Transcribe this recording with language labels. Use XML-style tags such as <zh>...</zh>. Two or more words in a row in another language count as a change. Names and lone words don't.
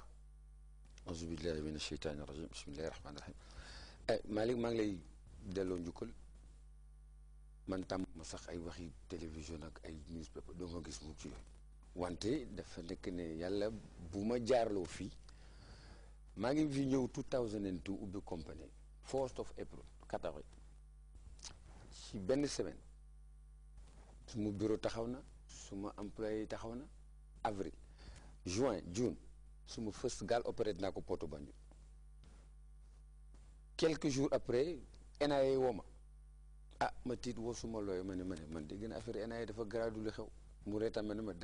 <ar>أعوذ بالله من الشيطان الرجيم بسم الله الرحمن الرحيم</ar> <wo>Malick maa ngi lay delloo njukkal man tam ma sax ay waxi télévision ak ay newspaper doo nga gis mu ci wante dafa nekk ne yàlla bu ma jaarloo fii maa ngi fi ñëw 2002 ubbi compagnie</wo> <en>1st of April 14</en> <wo>ci benn semaine suma bureau taxaw na suma employé taxaw na</wo> <fr>avril juin juin</fr> <wo>suma first gaal opéré naa ko Porto Banjul</wo> <fr>quelques jours après</fr> <wo>NIA woo ma ma tiit woo suma looy ma ne man dégg na affaire NIA dafa garaadu lu xew mu reetaan ma ne ma</wo>